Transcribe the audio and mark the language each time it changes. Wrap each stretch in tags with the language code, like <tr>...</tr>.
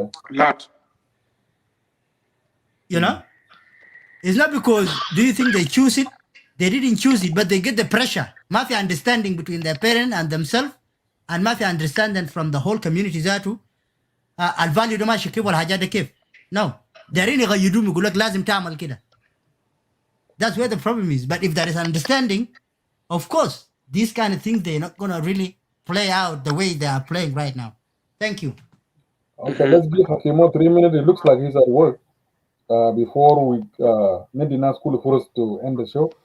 <en>Lot. You know? It's not because, do you think they choose it? They didn't choose it, but they get the pressure.</en> <ar>Mafia</ar> <en>understanding between their parents and themselves, and mafia understanding from the whole community</en> <ar>ذاته. الفاليو ده ماشي كيف والحاجات ده كيف.</ar> <en>No.</en> <ar>دارين يغيدوهم يقول لك لازم تعمل كده.</ar> <en>That's where the problem is. But if there is understanding, of course, these kind of things, they're not going to really play out the way they are playing right now. Thank you. Okay, let's give Hakimo 3 minutes. It looks like he's at work. Before we need enough school for us to end the show.</en>